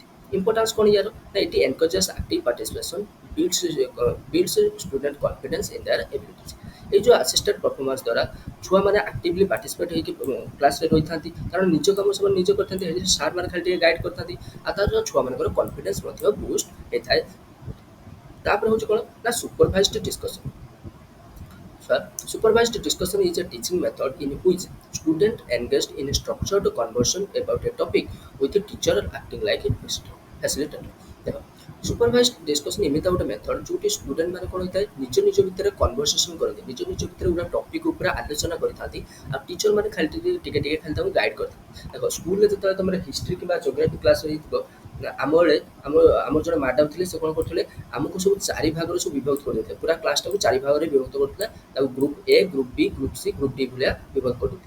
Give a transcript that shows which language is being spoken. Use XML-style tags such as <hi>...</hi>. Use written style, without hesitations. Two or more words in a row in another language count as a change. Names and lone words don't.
<en>ଇମ୍ପୋର୍ଟାନ୍ସ</en> <or>କ'ଣ ୟାର ନା ଏଠି</or> <en>encourages active participation builds student confidence in their abilities.</en> <or>এই ଯେଉଁ</or> <en>assisted performance</en> <or>ଦ୍ୱାରା ଛୁଆମାନେ</or> <en>actively participate</en> <or>ହେଇକି କ୍ଲାସ୍ରେ ରହିଥାନ୍ତି କାରଣ ନିଜ କାମ ସେମାନେ ନିଜେ କରିଥାନ୍ତି ହେଲେ ସାର୍ମାନେ ଖାଲି ଟିକେ ଗାଇଡ଼ କରିଥାନ୍ତି ଆଉ ତା'ର ଛୁଆମାନଙ୍କର କନଫିଡେନ୍ସ ମଧ୍ୟ ବୁଷ୍ଟ ହେଇଥାଏ। ତାପରେ ହେଉଛି କ'ଣ ନା</or> <en>supervised discussion. Supervised discussion is a teaching method in which students engaged in a structured conversation about a topic with a teacher acting like a facilitator.</en> <or>ଦେଖ</or> <en>supervised discussion</en> <or>ଏମିତି ଗୋଟେ ମେଥଡ଼ ଯେଉଁଠି ଷ୍ଟୁଡେଣ୍ଟ ମାନେ କ'ଣ ହୋଇଥାଏ ନିଜ ନିଜ ଭିତରେ କନଭରସେସନ୍ କରନ୍ତି ନିଜ ନିଜ ଭିତରେ ଗୋଟେ ଟପିକ୍ ଉପରେ ଆଲୋଚନା କରିଥାନ୍ତି ଆଉ ଟିଚର ମାନେ ଖାଲି ଟିକେ ଟିକେ ଖାଲି ତାଙ୍କୁ ଗାଇଡ଼ କରିଥାନ୍ତି। ଦେଖ ସ୍କୁଲରେ ଯେତେବେଳେ ତୁମର ହିଷ୍ଟ୍ରି କିମ୍ବା</or> <en>geography class</en> <or>ହେଇଥିବ ଆମ ବେଳେ ଆମର ଜଣେ ମ୍ୟାଡ଼ାମ୍ ଥିଲେ ସେ କ'ଣ କରୁଥିଲେ ଆମକୁ ସବୁ ଚାରି ଭାଗରେ ସବୁ ବିଭକ୍ତ କରିଦେଇଥିଲେ ପୁରା କ୍ଲାସ୍ଟାକୁ ଚାରି ଭାଗରେ ବିଭକ୍ତ କରୁଥିଲେ ତାକୁ</or> <en>group A group B group C group D</en> <or>ଭଳିଆ ବିଭକ୍ତ କରିଦେଇଥିଲେ।</or>